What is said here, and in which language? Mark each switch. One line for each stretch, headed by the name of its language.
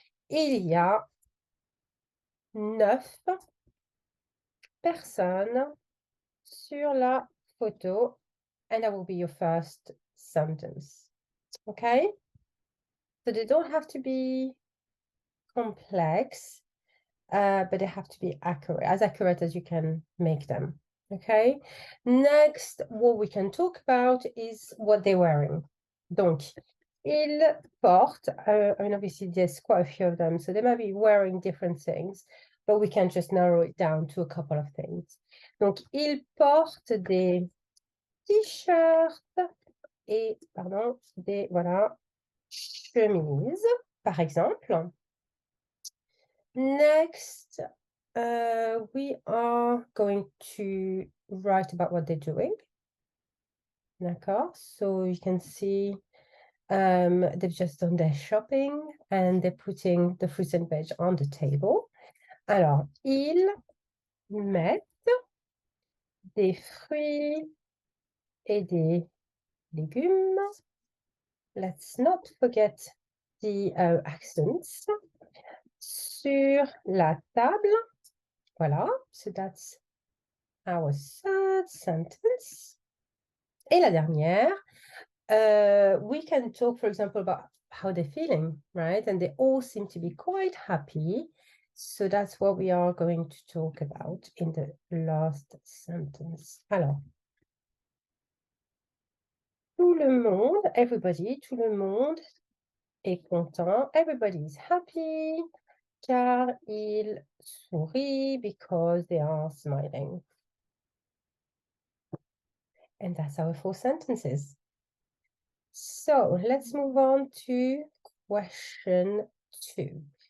French: Il y a 9 personnes sur la photo.
English: And that will be your first sentence. Okay? So they don't have to be complex, but they have to be accurate, as accurate as you can make them. Okay, next, what we can talk about is what they're wearing.
French: Donc, ils portent,
English: I mean, obviously there's quite a few of them, so they might be wearing different things, but we can just narrow it down to a couple of things.
French: Donc, ils portent des t-shirts et, pardon, des, voilà, chemises, par exemple.
English: Next, we are going to write about what they're doing.
French: D'accord,
English: so you can see they've just done their shopping and they're putting the fruits and veg on the table.
French: Alors, ils mettent des fruits et des légumes.
English: Let's not forget the accents.
French: Sur la table. Voilà,
English: so that's our third sentence.
French: Et la dernière,
English: we can talk, for example, about how they're feeling, right? And they all seem to be quite happy. So that's what we are going to talk about in the last sentence.
French: Alors, tout le monde,
English: everybody,
French: tout le monde est content.
English: Everybody is happy,
French: car ils sourient
English: because they are smiling. And that's our 4 sentences. So let's move on to question 2.